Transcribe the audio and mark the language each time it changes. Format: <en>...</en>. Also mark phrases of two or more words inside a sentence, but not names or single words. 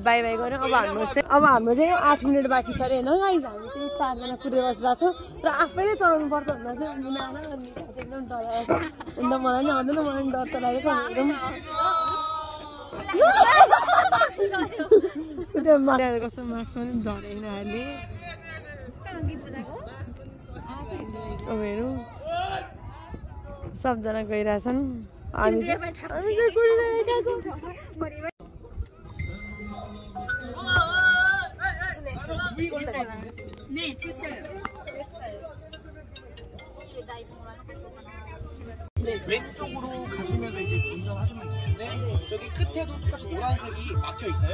<ne>बाई बाई गऱ्यौँ अब हाम्रो चाहिँ 8 मिनट बाँकी छ अरे होइन गाइज हामी चाहिँ 4 जना कुरेर बसिरहेको छौँ र आफैले चलाउनु पर्छ भन्दा चाहिँ मुनाना एकदम डराएको छ अन्त मलाई नि आउँदैन मलाई पनि डर त लागेको छ एकदम त्यो मान्छे कस्तो मार्क्स पनि झरेन अहिले अब हेरौँ सबजना गइरहेछन् हामी चाहिँ कुरिरहेका छौँ</ne> <ko>왼쪽으로 가시면서 이제 운전하시면 되는데 저기 끝에도 똑같이 노란색이 막혀 있어요.</ko>